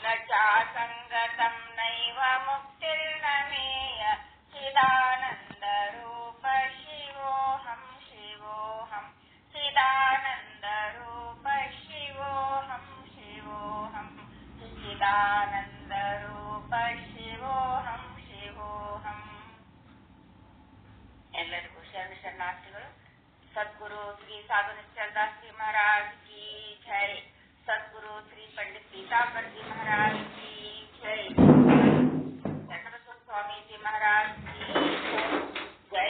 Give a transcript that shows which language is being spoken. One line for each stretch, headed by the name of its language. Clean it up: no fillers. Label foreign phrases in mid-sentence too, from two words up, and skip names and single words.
Sanskrit: चासङ्गतं नैव मुक्तिर्न मेय चिदानन्दरूप शिवोऽहं शिवोऽहं चिदानन्दरूप शिवोऽहं शिवोऽहं चिदानन्दरूप शिवोऽहं शिवोऽहಂ
Kannada: ಎಲ್ಲರಿಗೂ ಶರಣಾರ್ಥಿಗಳು.
Hindi: सद्गुरु श्री साधु निश्चलदास जी महाराज की जय. सद्गुरु श्री पंडित पीतांबर जी महाराज की जय. स्वामीजी महाराज की जय.